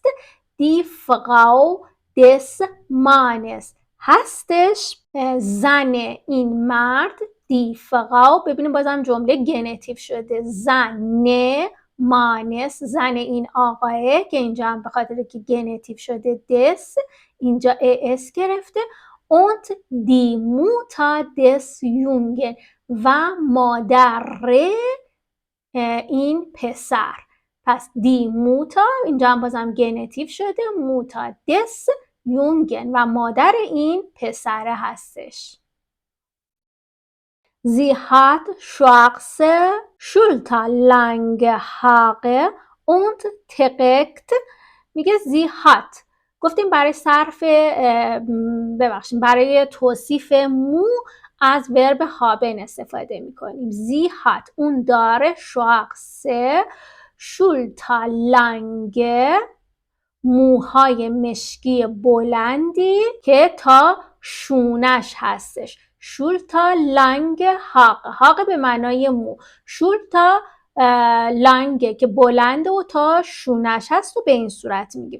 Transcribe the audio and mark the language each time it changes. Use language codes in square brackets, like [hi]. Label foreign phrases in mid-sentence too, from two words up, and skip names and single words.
[de] die Frau des Mannes [fa] هستش زن این مرد. [de] die Frau, [fa] ببینیم بازم جمله گنتیو شده. زن مانس زن این آقایه که اینجا هم به خاطر که گنتیو شده دس اینجا اس گرفته. [de] und die Mutter des Jungen [fa] و مادر این پسر. پس [de] die Mutter [fa] اینجا هم بازم گنتیو شده. [de] Mutter des Jungen [fa] و مادر این پسره هستش. [de] Sie hat schwarze schulterlange Haare und trägt میگه sie hat. [fa] گفتیم برای صرف برای توصیف مو از ورب haben استفاده میکنیم. [de] sie hat [fa] اون داره [de] schwarze schulterlange [fa] موهای مشکی بلندی که تا شونش هستش. [de] schulterlang Haar, [fa] هاق به معنای مو، [de] schulterlang [fa] که بلنده و تا شونش هست و به این صورت میگیم.